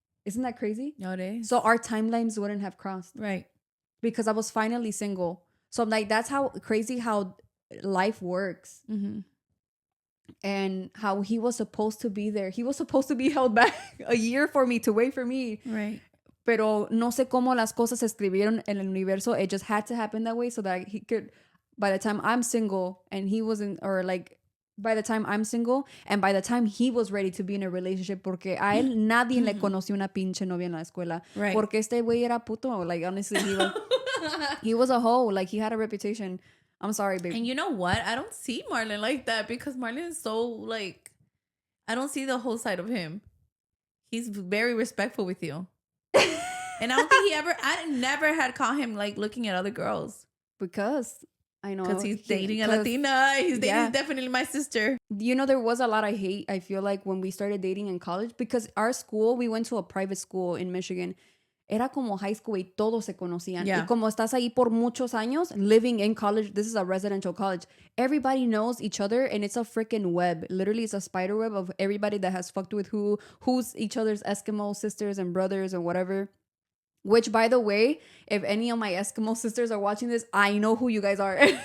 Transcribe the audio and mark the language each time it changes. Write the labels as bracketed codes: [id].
[en] Isn't that crazy? Nowadays. So our timelines wouldn't have crossed Right. because I was finally single. So I'm like, that's how crazy how life works. Mm-hmm. And how he was supposed to be there. He was supposed to be held back a year for me to wait for me. Right. [es] Pero no sé cómo las cosas se escribieron en el universo. [en] It just had to happen that way so that he could, by the time I'm single and he wasn't, or like, by the time I'm single and by the time he was ready to be in a relationship, [es] porque a él nadie le conoció una pinche novia en la escuela. [en] Right. [es] Porque este güey era puto. [en] Like, honestly, he was a hoe. Like, he had a reputation. I'm sorry, babe. And you know what? I don't see Marlon like that because Marlon is so like, I don't see the whole side of him. He's very respectful with you. And I don't think I never had caught him like looking at other girls. Because I know. Because he's dating a Latina. He's dating definitely my sister. You know, there was a lot of hate, I feel like, when we started dating in college. Because our school, we went to a private school in Michigan. [es] Era como [en] high school [es] y todos se conocían. [en] Yeah. [es] Y como estás ahí por muchos años, [en] living in college, this is a residential college. Everybody knows each other and it's a freaking web. Literally, it's a spider web of everybody that has fucked with who's each other's Eskimo sisters and brothers and whatever. Which, by the way, if any of my Eskimo sisters are watching this, I know who you guys are.